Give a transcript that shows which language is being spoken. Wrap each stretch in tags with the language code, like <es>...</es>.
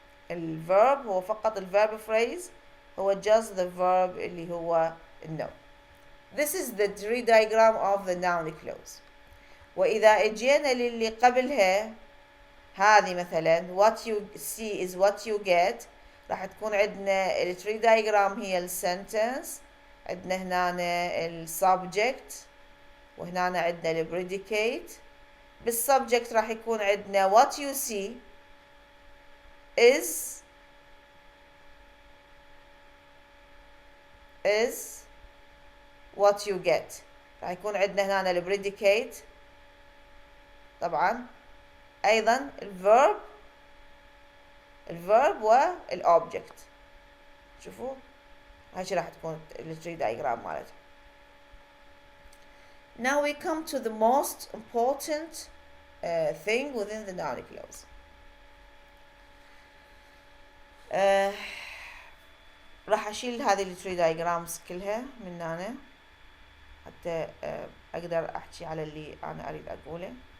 <ar>الverb هو فقط الverb phrase هو</ar> <en>just the verb</en> <ar>اللي هو النو.</ar> <en>This is the tree diagram of the noun clause.</en> <ar>وإذا اجينا للي قبلها هذه مثلا</ar> <en>what you see is what you get،</en> <ar>راح تكون عندنا ال tree diagram هي ال sentence، عندنا هنا ال subject، وهنا عندنا ال predicate. بالsubject راح يكون عندنا</ar> <en>what you see is what you get.</en> <ar>راح يكون عندنا هنا ال predicate طبعا أيضا الverb والobject. شوفوا هاي راح تكون ال tree diagram مالتها.</ar> <en>Now we come to the most important thing within the noun clause.</en> <ar>راح أشيل هذه ال tree diagrams كلها من هنا حتى أقدر أحكي على اللي أنا أريد أقوله.</ar>